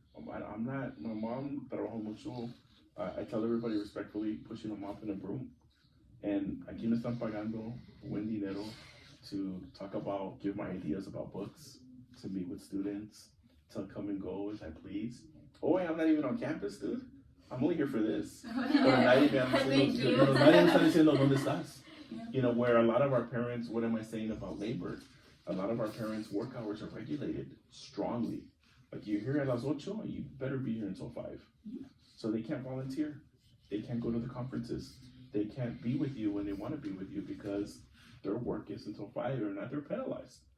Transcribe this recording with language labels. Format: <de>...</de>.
<en>I'm not, my mom</en> <es>trabajó mucho,</es> <en>I tell everybody respectfully, pushing a mop and a broom. And</en> <es>aquí me están pagando buen dinero</es> <en>to talk about, give my ideas about books, to meet with students, to come and go as I please. Oh, I'm not even on campus, dude. I'm only here for this.</en> <es>Nadie me está diciendo dónde estás.</es> <en>Where a lot of our parents, what am I saying about labor? A lot of our parents' work hours are regulated strongly. Like you're here at</en> <es>las 8,</es> <en>you better be here until 5. So they can't volunteer. They can't go to the conferences. They can't be with you when they want to be with you because their work is until 5 or not, they're penalized.</en>